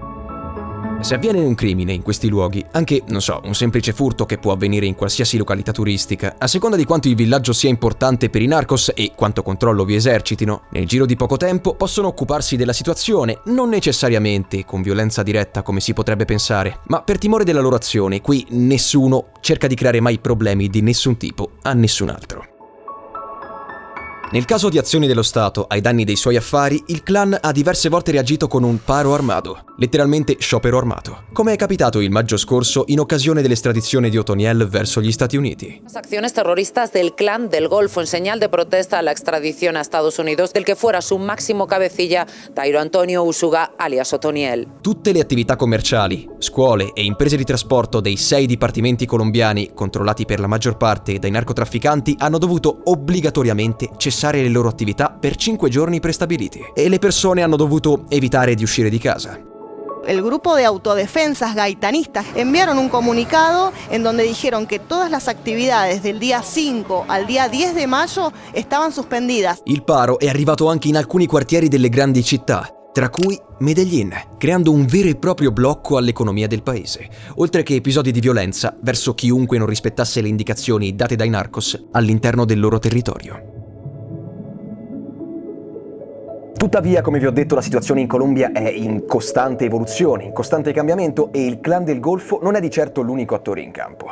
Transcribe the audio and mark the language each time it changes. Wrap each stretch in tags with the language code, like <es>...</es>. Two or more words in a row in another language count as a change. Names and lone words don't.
<it>Se avviene un crimine in questi luoghi, anche, non so, un semplice furto che può avvenire in qualsiasi località turistica, a seconda di quanto il villaggio sia importante per i narcos e quanto controllo vi esercitino, nel giro di poco tempo possono occuparsi della situazione, non necessariamente con violenza diretta come si potrebbe pensare, ma per timore della loro azione, qui nessuno cerca di creare mai problemi di nessun tipo a nessun altro. Nel caso di azioni dello Stato ai danni dei suoi affari, il clan ha diverse volte reagito con un paro armato, letteralmente sciopero armato, come è capitato il maggio scorso in occasione dell'estradizione di Otoniel verso gli Stati Uniti.</it> <es>Las acciones terroristas del Clan del Golfo en señal de protesta a la extradición a Estados Unidos del que fuera su máximo cabecilla, Dairo Antonio Usuga, alias Otoniel.</es> <it>Tutte le attività commerciali, scuole e imprese di trasporto dei 6 dipartimenti colombiani, controllati per la maggior parte dai narcotrafficanti, hanno dovuto obbligatoriamente cessare le loro attività per 5 giorni prestabiliti e le persone hanno dovuto evitare di uscire di casa.</it> <es>El grupo de autodefensas gaitanistas enviaron un comunicado en donde dijeron que todas las actividades del día 5 al día 10 de mayo estaban suspendidas.</es> <it>Il paro è arrivato anche in alcuni quartieri delle grandi città, tra cui Medellín, creando un vero e proprio blocco all'economia del paese, oltre che episodi di violenza verso chiunque non rispettasse le indicazioni date dai narcos all'interno del loro territorio. Tuttavia, come vi ho detto, la situazione in Colombia è in costante evoluzione, in costante cambiamento e il Clan del Golfo non è di certo l'unico attore in campo.</it>